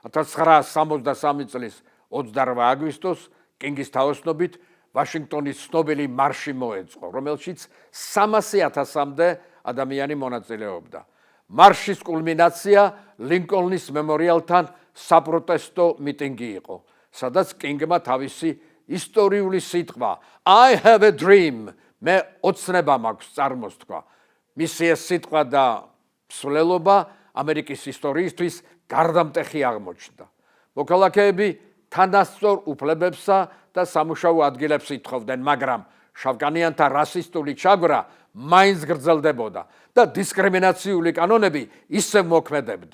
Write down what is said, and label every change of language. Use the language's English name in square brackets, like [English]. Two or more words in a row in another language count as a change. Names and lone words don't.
[Georgian] 1963 წლის 28 აგვისტოს კინგის თაოსნობით ვაშინგტონის ცნობილი მარში მოეწყო, რომელშიც 300,000-მდე ადამიანი მონაწილეობდა. მარშის კულმინაცია ლინკოლნის მემორიალთან საპროტესტო მიტინგი იყო, სადაც კინგმა თავისი ისტორიული სიტყვა [English] I have a dream, [Georgian] მე ოცნება მაქვს წარმოს თქვა. მისი ეს სიტყვა და მსვლელობა ამერიკის ისტორიისთვის გარდამტეხი აღმოჩნდა. მოქალაქეები თანასწორ უფლებებსა და სამუშაო ადგილებს ითხოვდნენ, მაგრამ შავკანიანთა რასისტული ჩაგვრა მაინც გრძელდებოდა და დისკრიმინაციული კანონები ისევ მოქმედებდა.